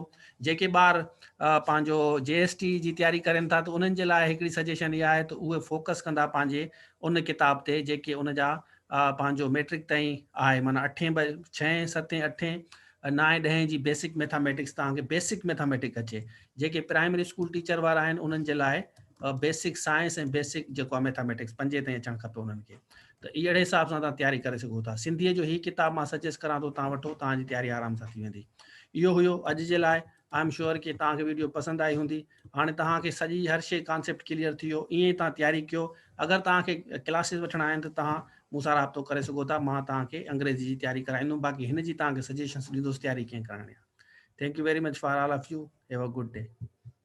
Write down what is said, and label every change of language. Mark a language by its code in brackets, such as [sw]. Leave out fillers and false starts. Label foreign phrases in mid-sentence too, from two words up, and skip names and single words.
[sd] जेके ॿार पंहिंजो JST जी तयारी करनि था त उन्हनि जे लाइ हिकिड़ी सजेशन इहा आहे त उहे फोकस कंदा पंहिंजे उन किताब ते जेके उनजा पंहिंजो मैट्रिक ताईं आहे, माना 6, 7, 8, 9, 10 जी [en] basic mathematics [sd] तव्हांखे [en] basic mathematics [sd] अचे। जेके [en] primary school teacher [sd] वारा आहिनि उन्हनि जे लाइ [en] basic science [sd] ऐं बेसिक जेको आहे मैथामेटिक्स 5 ताईं अचणु खपे उन्हनि खे। त अहिड़े हिसाब सां तव्हां तयारी करे सघो था। सिंधीअ जो ही किताब मां सजेस्ट करां थो, तव्हां वठो, तव्हांजी तयारी आराम सां थी वेंदी। इहो हुयो अॼु जे लाइ। [en] I am sure [sd] कि तव्हांखे वीडियो पसंदि आई हूंदी। हाणे तव्हांखे सॼी हर शइ [en] concept clear [sd] थी वियो, ईअं ई तव्हां तयारी कयो। अगरि तव्हांखे क्लासिस वठणा आहिनि त तव्हां मूंसां राब्तो करे सघो था। मां तव्हांखे अंग्रेजी जी तयारी कराईंदुमि, बाक़ी हिन जी तव्हांखे सजेशन्स ॾींदुसि तयारी कीअं करणी आहे। [en] thank you very much for all of you. have a good day.